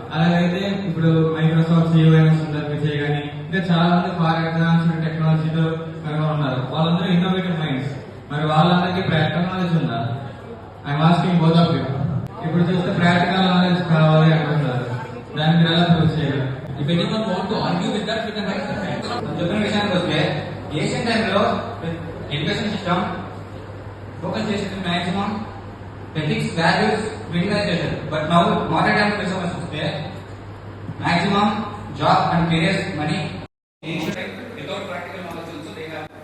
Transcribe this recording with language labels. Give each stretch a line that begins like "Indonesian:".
Telugu: అలాగైతే ఇప్పుడు Microsoft CEO అయిన సుందర్ పిచాయ్ కానీ ఇంకా చాలా మంది ఫార్ అడ్వాన్స్డ్ టెక్నాలజీతో ఉన్నారు. వాళ్ళందరూ ఇన్నోవేటివ్ మైండ్స్. మరి వాళ్ళందరికీ ప్రాక్టికల్ నాలెడ్జ్ ఉందా?
English: I'm asking both of you.
Telugu: ఇప్పుడు చూస్తే ప్రాక్టికల్ నాలెడ్జ్ కావాలి అంటున్నారు, దాన్ని మీరు ఎలా ప్రూవ్ చేయగలరు?
English: If anyone want to argue with that, we can write the fact.
Telugu: చెప్పిన విషయానికి వస్తే ఏషియన్ టైంలో ఎడ్యుకేషన్ సిస్టమ్ ఫోకస్ చేసేది మాక్సిమం ఎథిక్స్, వాల్యూస్ వీటినే చేశారు.
English: but now modern time
Telugu: విషయం వస్తే
English: maximum job and careers, money, without practical knowledge also they have